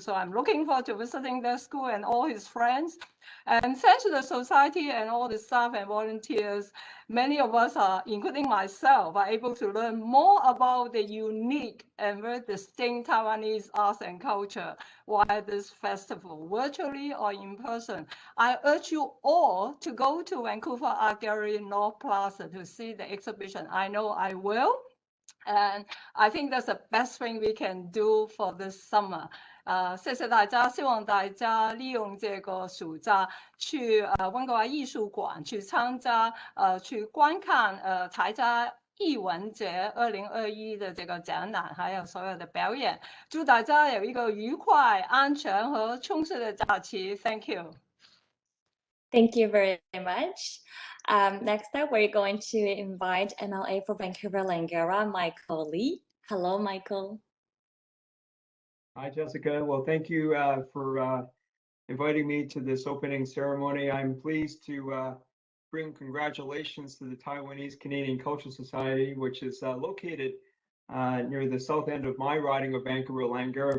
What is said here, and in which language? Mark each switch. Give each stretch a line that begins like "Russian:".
English: So I'm looking forward to visiting that school and all his friends. And thanks to the society and all the staff and volunteers, many of us are, including myself, are able to learn more about the unique and very distinct Taiwanese arts and culture via this festival, virtually or in person. I urge you all to go to Vancouver Art Gallery North Plaza to see the exhibition. I know I will. And I think that's the best thing we can do for this summer.
Chinese: 谢谢大家，希望大家利用这个暑假去温哥华艺术馆去参加去观看台家艺文节2021的这个展览，还有所有的表演。祝大家有一个愉快、安全和充实的假期。
English: Thank you. Thank you very much. Next up, we're going to invite MLA for Vancouver Langara, Michael Lee. Hello, Michael. Hi, Jessica. Well, thank you for inviting me to this opening ceremony. I'm pleased to bring congratulations to the Taiwanese Canadian Cultural Society, which is located near the south end of my riding of Vancouver Langara.